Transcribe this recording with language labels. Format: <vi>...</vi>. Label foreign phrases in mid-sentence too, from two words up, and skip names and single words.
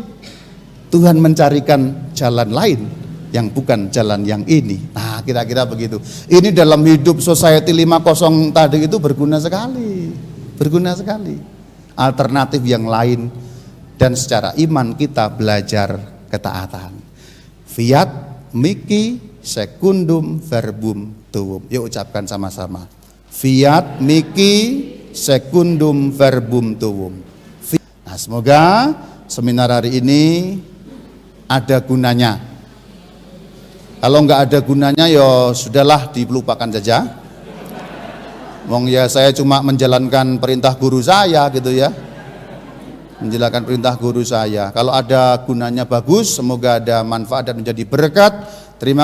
<id>Tuhan mencarikan jalan lain yang bukan jalan yang ini. Nah, kira-kira begitu. Ini dalam hidup society 50 tadi itu berguna sekali. Berguna sekali. Alternatif yang lain, dan secara iman kita belajar ketaatan.</id> <la>Fiat mihi secundum verbum tuum.</la> <id>Yuk ucapkan sama-sama.</id> <la>Fiat mihi secundum verbum tuum.</la> <id>Nah, semoga seminar hari ini ada gunanya. Kalau enggak ada gunanya ya sudahlah, dilupakan saja. Wong ya saya cuma menjalankan perintah guru saya gitu ya. Menjalankan perintah guru saya. Kalau ada gunanya bagus, semoga ada manfaat dan menjadi berkat.</id>